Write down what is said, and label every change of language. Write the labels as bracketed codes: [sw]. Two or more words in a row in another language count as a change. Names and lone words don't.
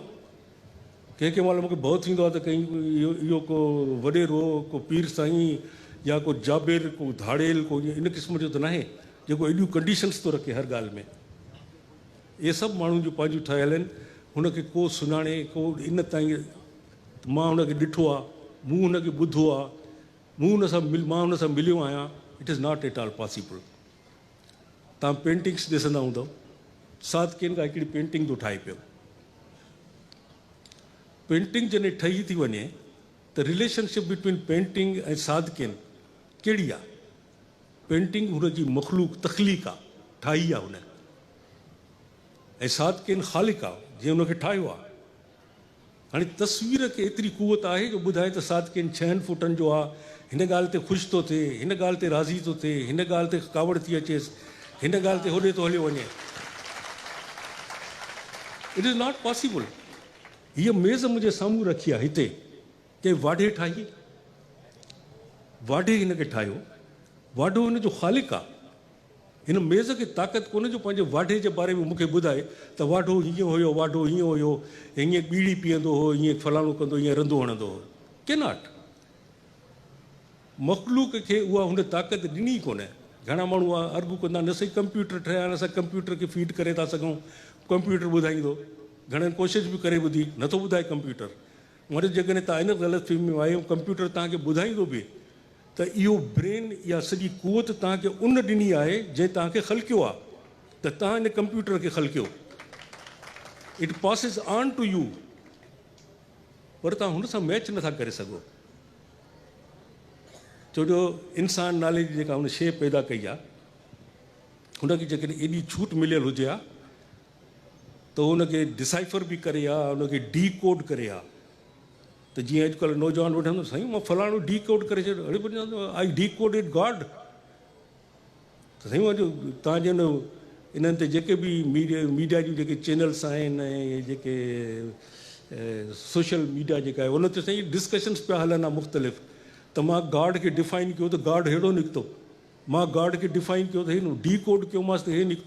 [sd] कंहिं महिल मूंखे भउ थींदो आहे त कहीं इहो को वॾेरो, को पीर साईं या को जाबिर, को धाड़ेल, को इन क़िस्म जो त न आहे जेको एॾियूं कंडीशन्स थो रखे हर ॻाल्हि में। इहे सभु माण्हुनि जूं पंहिंजूं ठहियल आहिनि, हुनखे को सुञाणे, को इन ताईं मां हुनखे ॾिठो आहे, मूं हुनखे ॿुधो आहे, मां हुन सां मिलियो आहियां। [en] it is not at all possible. [sd] तव्हां पेंटिंग्स ॾिसंदा हूंदव, सादकिन खां हिकिड़ी पेंटिंग थो ठाहे पियो। पेंटिंग जॾहिं ठही थी वञे त [en] relationship between painting [sd] ऐं सादकिन कहिड़ी आहे? पेंटिंग हुनजी मख़लूक तख़लीक आहे, ठाही आहे हुन, ऐं सादकिन ख़ालिक आहे, जीअं हुनखे ठाहियो आहे। हाणे तस्वीर खे एतिरी कुवत आहे जो ॿुधाए त सादकिन 6 फुटनि जो आहे, हिन ॻाल्हि ते ख़ुशि थो थिए, हिन ॻाल्हि ते राज़ी थो थिए, हिन ॻाल्हि ते कावड़ थी अचेसि, हिन ॻाल्हि ते होॾे थो हलियो वञे। [en] it is not possible. [sd] हीअ मेज़ मुंहिंजे साम्हूं रखी आहे, हिते कंहिं वाढे ठाही, वाढे हिनखे ठाहियो, वाढो हिनजो ख़ालिक आहे। हिन मेज़ खे ताक़त कोन्हे जो पंहिंजे वाढे जे बारे में मूंखे ॿुधाए त वाढो हीअं हुयो, वाढो हीअं हुयो, हीअं बीड़ी पीअंदो हो, हीअं फलाणो कंदो, हीअं रंधो हणंदो हो। के नॉट। मख़लूक खे उहा हुन ताक़त ॾिनी कोन्हे। घणा माण्हू अर्गू कंदा, न सही कंप्यूटर ठहिया आहिनि, असां कंप्यूटर खे फीड करे था सघूं, कंप्यूटर ॿुधाईंदो। घणनि कोशिशि बि करे ॿुधी, नथो ॿुधाए कंप्यूटर। वरी जेकॾहिं तव्हां इन ग़लतफ़हमी में आहियो, कंप्यूटर तव्हांखे ॿुधाईंदो बि त इहो ब्रेन या सॼी कुवत तव्हांखे उन ॾिनी आहे जंहिं तव्हांखे ख़लकियो आहे, त तव्हां इन कंप्यूटर खे ख़लकियो। [en] it passes on to you, [sd] पर तव्हां हुन सां मैच नथा करे सघो। छो जो इंसान नाले जी जेका हुन शइ पैदा कई आहे, हुनखे जेकॾहिं एॾी छूट मिलियल हुजे हा त हुनखे डिसाइफर बि करे हा, हुनखे डी कोड करे हा। त जीअं अॼुकल्ह नौजवान वठंदो, साईं मां फलाणो डी कोड करे छॾियो, अड़े [en] I de code it God. [sd] त साईं तव्हांजे इन्हनि ते जेके बि मीडिया जूं जेके चैनल्स आहिनि ऐं जेके [en] social media [sd] जेका आहे, उन ते साईं डिस्कशन्स पिया हलनि आहे मुख़्तलिफ़। त मां गॉड खे डिफाइन कयो त गॉड अहिड़ो निकितो, मां गॉड खे डिफाइन कयो त हिन डी कोड कयोमांसि त हे निकितो।